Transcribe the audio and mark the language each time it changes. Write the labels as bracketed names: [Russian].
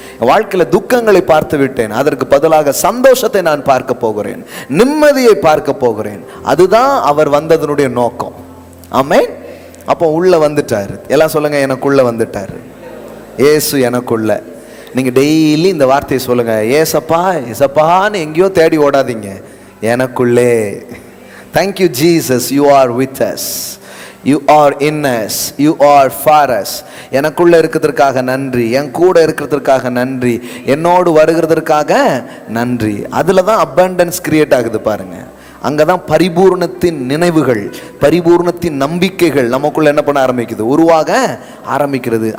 [Tamil] என் வாழ்க்கையில துக்கங்களை பார்த்து விட்டேன், அதற்கு பதிலாக சந்தோஷத்தை நான் பார்க்க போகிறேன், நிம்மதியை பார்க்க போகிறேன். அதுதான் அவர் வந்ததனுடைய நோக்கம். ஆமென். அப்போ உள்ள வந்துட்டாரு. எல்லாம் சொல்லுங்க, எனக்குள்ள வந்துட்டாரு. இயேசு எனக்குள்ள. நீங்க டெய்லி இந்த வார்த்தையை சொல்லுங்க, ஏசப்பா ஏசப்பான்னு எங்கேயோ தேடி ஓடாதீங்க, எனக்குள்ளே. [English] Thank you Jesus, you are with us, you are in us, you are for us. [Tamil] எனக்குள்ள இருக்கிறதுக்காக நன்றி, என் கூட இருக்கிறதுக்காக நன்றி, என்னோடு வருகிறதற்காக நன்றி. அதுல தான் abundance கிரியேட் ஆகுது பாருங்க. அங்கதான் பரிபூர்ணத்தின் நினைவுகள், பரிபூர்ணத்தின் நம்பிக்கைகள் நமக்குள்ள என்ன பண்ண ஆரம்பிக்குது, உருவாக ஆரம்பிக்கிறது.